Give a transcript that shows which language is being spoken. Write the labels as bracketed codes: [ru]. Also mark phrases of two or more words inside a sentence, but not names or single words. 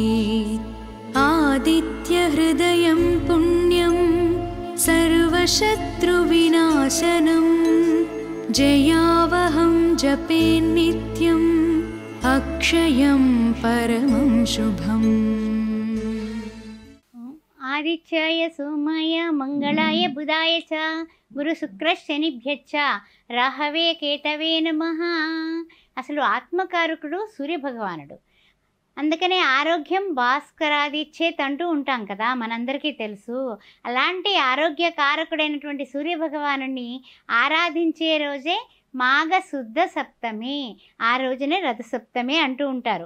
[sa] आदित्यहृदयं पुण्यं सर्वशत्रुविनाशनं जयावहं जपे नित्यम् अक्षयं परमं शुभम्। आदित्याय सोमाय मंगलाय बुधाय च गुरु शुक्र शनिभ्यश्च राहवे केतवे नमः। [te] అసలు ఆత్మకారకుడు సూర్య భగవానుడు. అందుకనే [sa] ఆరోగ్యం భాస్కరాదిచ్చేత్ [te] అంటూ ఉంటాం కదా, మనందరికీ తెలుసు. అలాంటి ఆరోగ్యకారకుడైనటువంటి సూర్య భగవానుడిని ఆరాధించే రోజే మాఘ శుద్ధ సప్తమి, ఆ రోజునే రథసప్తమి అంటూ ఉంటారు.